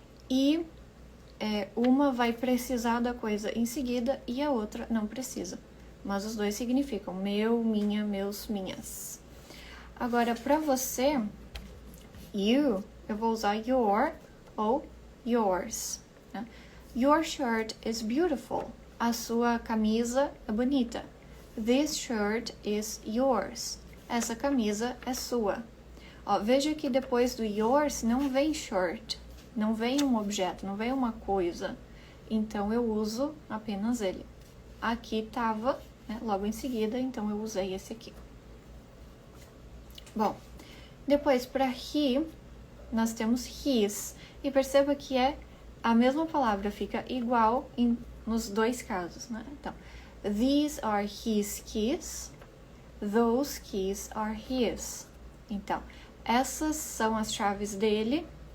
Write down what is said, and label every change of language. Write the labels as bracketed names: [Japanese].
[Portuguese] E uma vai precisar da coisa em seguida e a outra não precisa. Mas os dois significam meu, minha, meus, minhas. Agora, para você, you, eu vou usar your ou yours, né? [English] Your shirt is beautiful. [Portuguese] A sua camisa é bonita. [English] This shirt is yours. [Portuguese] Essa camisa é sua. Ó, veja que depois do yours não vem shirt, não vem um objeto, não vem uma coisa. Então, eu uso apenas ele. Aqui tava, né, logo em seguida, então eu usei esse aqui. Bom, depois para he, nós temos his. E perceba que é a mesma palavra, fica igual nos dois casos, né? [English] Então, these are his keys, those keys are his. [Portuguese] Então, essas são as chaves dele.